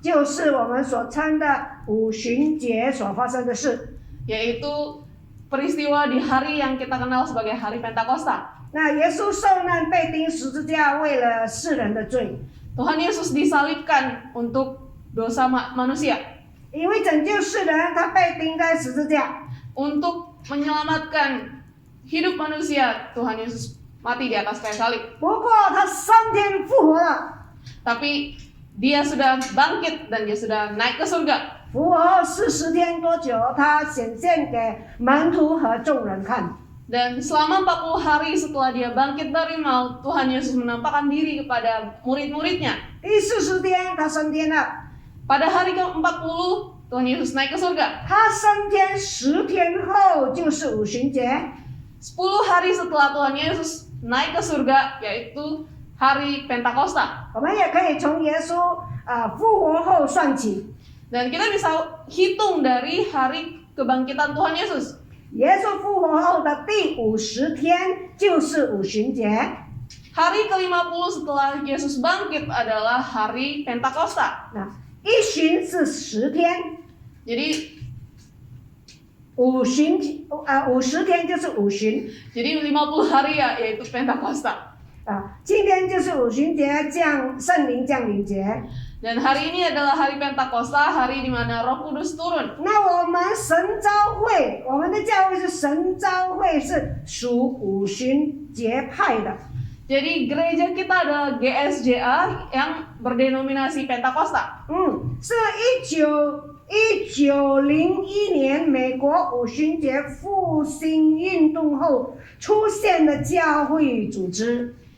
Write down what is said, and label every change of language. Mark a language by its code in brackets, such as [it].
[zh] 就是我们所称的五旬节所发生的事。 [id] yaitu peristiwa di hari yang kita kenal sebagai hari Pentakosta. [zh] 那耶稣受难被钉十字架，为了世人的罪， [id] Tuhan Yesus disalibkan untuk dosa manusia, [zh] 因为拯救世人，他被钉在十字架。 [id] untuk menyelamatkan hidup manusia. Tuhan Yesus mati di atas kayu salib. [zh] 不过他3天复活了， [id] Tapi dia sudah bangkit dan dia sudah naik ke surga. [zh] 复活后40天多久，他显现给门徒和众人看。 [id] Dan selama 40 hari setelah dia bangkit dari maut, Tuhan Yesus menampakkan diri kepada murid-muridnya. [zh] 第40天他升天了， [id] Pada hari ke-40, Tuhan Yesus naik ke surga. [zh] 他升天10天后就是五旬节。 [id] 10 hari setelah Tuhan Yesus naik ke surga, yaitu hari Pentakosta. [zh] 我们也可以从耶稣复活后算起。 [id] Dan kita bisa hitung dari hari kebangkitan Tuhan Yesus. [zh] 耶稣复活后的第50天就是五旬节。 [id] Hari ke-50 setelah Yesus bangkit adalah hari Pentakosta. [zh] 那一旬是10天， [id] Jadi [zh] 50天就是五旬。 [id] 50 hari ya, yaitu Pentakosta. [zh] 今天就是五旬节圣灵降临节。 [id] Dan hari ini adalah hari Pentakosta, hari di mana Roh Kudus turun. [zh] 那我们神召会，我们的教会是神召会，是属五旬节派的。 [id] Jadi gereja kita adalah GSJA yang berdenominasi Pentakosta. [zh] 是1901年美国五旬节复兴运动后出现的教会组织。